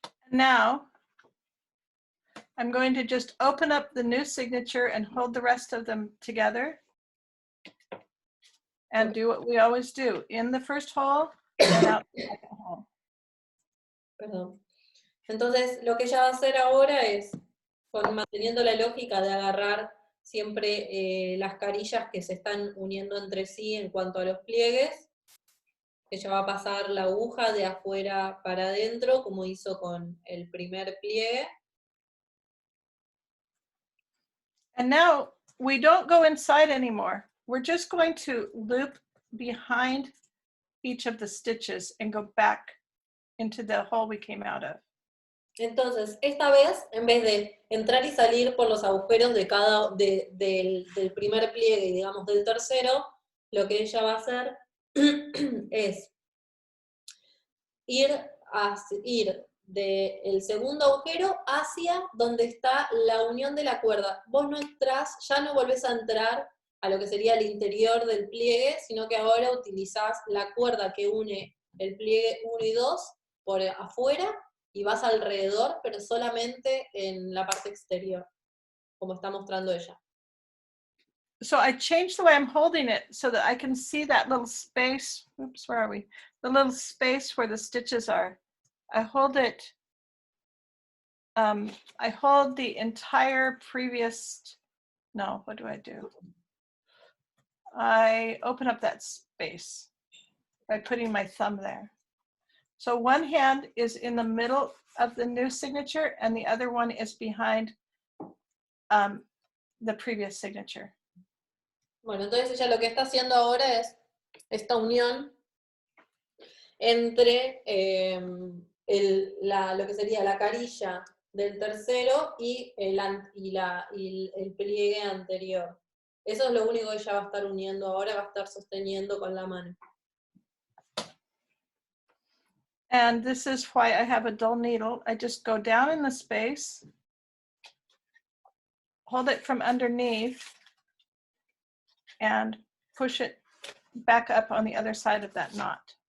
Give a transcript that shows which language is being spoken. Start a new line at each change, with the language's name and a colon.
English: Now, I'm going to just open up the new signature and hold the rest of them together. And do what we always do. In the first hole, and out the second hole.
Spanish: Perdón. Entonces, lo que ella va a hacer ahora es, manteniendo la lógica de agarrar siempre las carillas que se están uniendo entre sí en cuanto a los pliegues, ella va a pasar la aguja de afuera para adentro, como hizo con el primer pliegue.
English: And now, we don't go inside anymore. We're just going to loop behind each of the stitches and go back into the hole we came out of.
Spanish: Entonces, esta vez, en vez de entrar y salir por los agujeros del primer pliegue y digamos del tercero, lo que ella va a hacer es ir del segundo agujero hacia donde está la unión de la cuerda. Vos no entrás, ya no volvés a entrar a lo que sería el interior del pliegue, sino que ahora utilizás la cuerda que une el pliegue 1 y 2 por afuera, y vas alrededor, pero solamente en la parte exterior, como está mostrando ella.
English: So I changed the way I'm holding it so that I can see that little space. Oops, where are we? The little space where the stitches are. I hold it, I hold the entire previous, no, what do? I open up that space by putting my thumb there. So one hand is in the middle of the new signature and the other one is behind the previous signature.
Spanish: Bueno, entonces ella lo que está haciendo ahora es esta unión entre lo que sería la carilla del tercero y el pliegue anterior. Eso es lo único que ella va a estar uniendo ahora, va a estar sosteniendo con la mano.
English: And this is why I have a dull needle. I just go down in the space, hold it from underneath, and push it back up on the other side of that knot.